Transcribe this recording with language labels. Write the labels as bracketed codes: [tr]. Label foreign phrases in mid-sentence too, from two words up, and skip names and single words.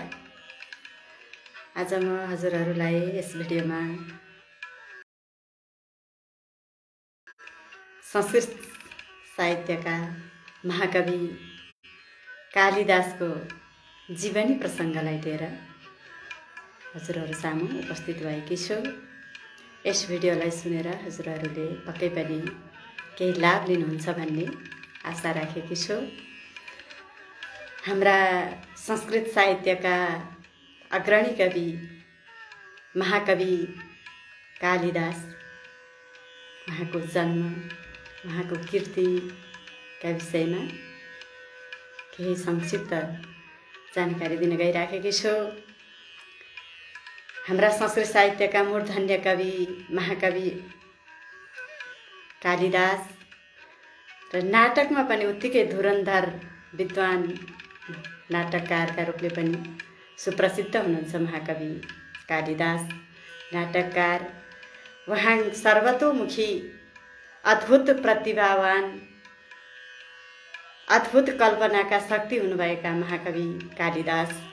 [ne] आज म हजुरहरूलाई यस भिडियोमा संस्कृत साहित्यका महाकवि कालिदासको जीवनी प्रसङ्गलाई लिएर हजुरहरू सामु उपस्थित भएकी छु। यस भिडियोलाई सुनेर हजुरहरूले पक्कै पनि केही लाभ लिनुहुन्छ भन्ने आशा राखेकी छु। हाम्रा संस्कृत साहित्यका अग्रणी कवि महाकवि कालिदास, उहाँको जन्म, उहाँको कीर्तिका विषयमा केही संक्षिप्त जानकारी दिन गइराखेकी छु। हाम्रा संस्कृत साहित्यका मूर्धन्य कवि महाकवि कालिदास र नाटकमा पनि उत्तिकै धुरन्धर विद्वान नाटककारका रूपले पनि सुप्रसिद्ध हुनुहुन्छ महाकवि कालिदास। नाटककार, उहाँ सर्वतोमुखी, अद्भुत प्रतिभावान, अद्भुत कल्पनाका शक्ति हुनुभएका महाकवि कालिदास।